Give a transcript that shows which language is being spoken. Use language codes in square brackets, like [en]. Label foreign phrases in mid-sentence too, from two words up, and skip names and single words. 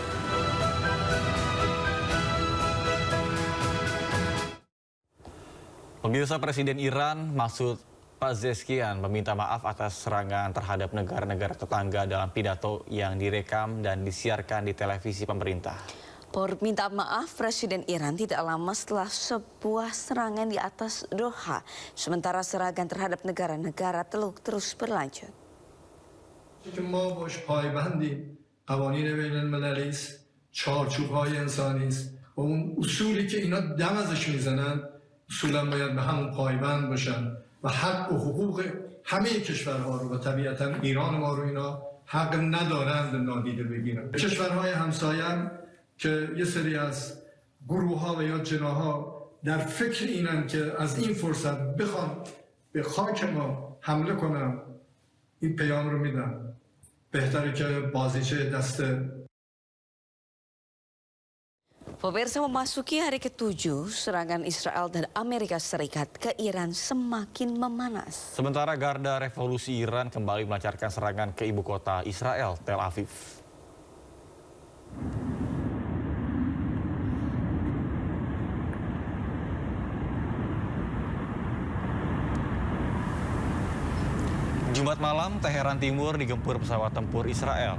[id] Pemirsa, Presiden Iran Masoud Pezeshkian meminta maaf atas serangan terhadap negara-negara tetangga dalam pidato yang direkam dan disiarkan di televisi pemerintah. Permintaan maaf Presiden Iran tidak lama setelah sebuah serangan di atas Doha, sementara serangan terhadap negara-negara Teluk terus berlanjut. [fa] ما باش پایبندیم قوانین بین المللی است چارچوب‌های انسانی است و اون اصولی که اینا دم ازش میزنن اصولا باید به همون پایبند باشن و حق و حقوق همه کشورها رو و طبیعتا ایران ما رو اینا حق ندارند نادیده بگیرن. کشورهای همسایه هم که یه سری از گروه‌ها و یا جناح‌ها در فکر اینن که از این فرصت بخوان به خاک ما حمله کنن، این پیام رو میدن. بهتره که بازیچه دست. [id] Pemirsa, memasuki hari ke-7, serangan Israel dan Amerika Serikat ke Iran semakin memanas. Sementara Garda Revolusi Iran kembali melancarkan serangan ke ibu kota Israel, Tel Aviv. Jumat malam, Teheran Timur digempur pesawat tempur Israel.